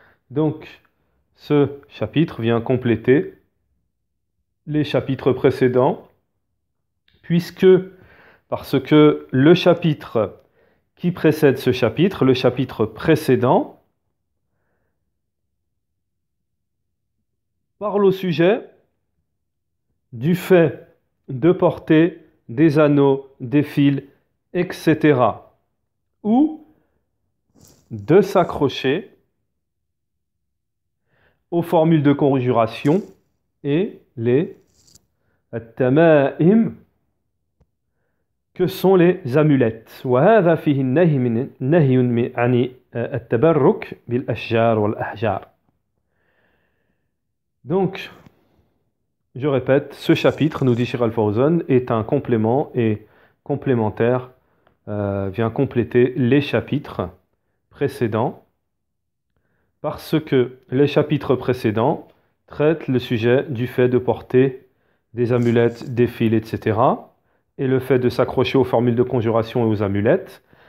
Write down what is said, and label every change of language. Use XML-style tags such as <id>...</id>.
<fr>Donc ce chapitre vient compléter les chapitres précédents, parce que le chapitre qui précède ce chapitre, le chapitre précédent, parle au sujet du fait de porter des anneaux, des fils, etc. ou de s'accrocher aux formules de conjuration et les التمائم que sont les amulettes.</fr> <ar>وهذا فيه النهي عن التبرك بالأشجار والأحجار.</ar> <fr>Donc, je répète, ce chapitre, nous dit Cheikh Al-Fawzan, est un complément et complémentaire, vient compléter les chapitres précédents, parce que les chapitres précédents traitent le sujet du fait de porter des amulettes, des fils, etc., et le fait de s'accrocher aux formules de conjuration et aux amulettes.</fr>